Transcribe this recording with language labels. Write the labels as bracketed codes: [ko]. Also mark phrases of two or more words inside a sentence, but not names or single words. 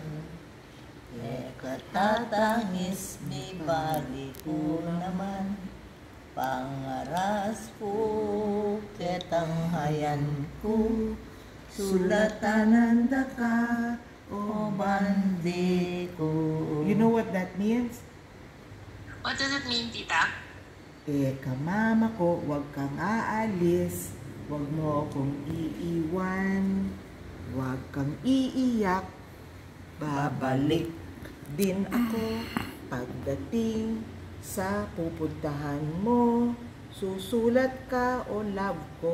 [pam] Eka tatangis, mi bali ko naman. Pangaras ko, ketang ayan ko, sulatanan ka, bandi ko. [en] You know what that means? What does it mean, tita? [pam] Eka mama ko, [tl] huwag kang aalis, huwag mo akong iiwan, huwag kang iiyak, babalik din ako pagdating sa pupuntahan mo, susulat ka o love ko.